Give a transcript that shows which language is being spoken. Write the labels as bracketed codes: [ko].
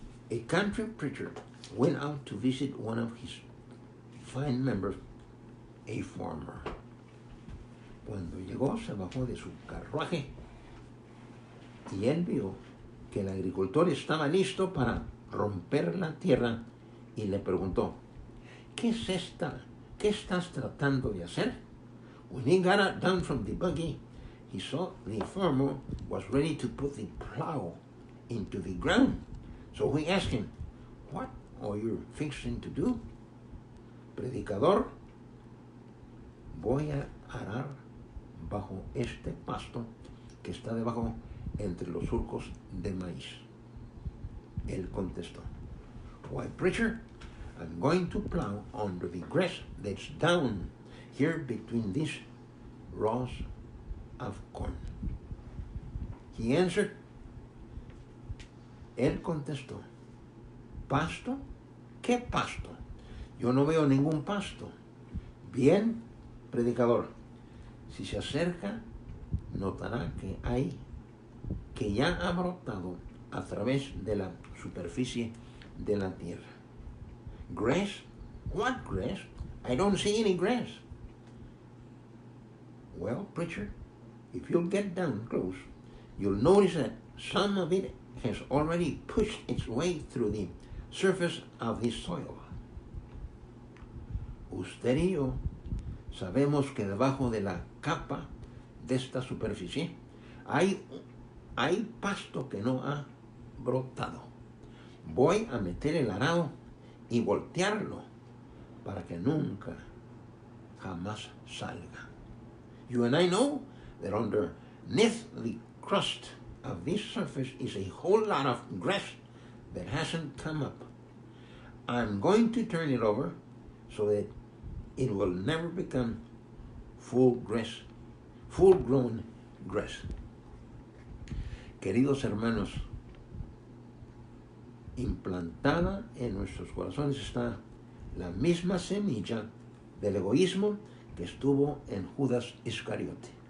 [en] A country preacher went out to visit one of his fine members, a farmer. [es] Cuando llegó, se bajó de su carruaje y él vio que el agricultor estaba listo para romper la tierra y le preguntó, ¿qué es esta? ¿Qué estás tratando de hacer? [en] When he got down from the buggy, he saw the farmer was ready to put the plow into the ground. So he asked him, what are you fixing to do? [es] Predicador, voy a arar bajo este pasto que está debajo entre los surcos de maíz. Él contestó, [en] why, preacher, I'm going to plow under the grass that's down here between these rows of corn. He answered, [es] él contestó, ¿pasto? ¿Qué pasto? Yo no veo ningún pasto. Bien, predicador, si se acerca, notará que ya ha brotado a través de la superficie de la tierra. [en] Grass? What grass? I don't see any grass. Well, preacher, if you'll get down close, you'll notice that some of it has already pushed its way through the surface of the soil. [es] Usted y yo sabemos que debajo de la capa de esta superficie hay pasto que no ha brotado. Voy a meter el arado y voltearlo para que nunca, jamás salga. [en] You and I know that underneath the crust of this surface is a whole lot of grass that hasn't come up. I'm going to turn it over so that it will never become full grass full-grown grass. [es] Queridos hermanos, implantada en nuestros corazones está la misma semilla del egoísmo que estuvo en Judas Iscariote.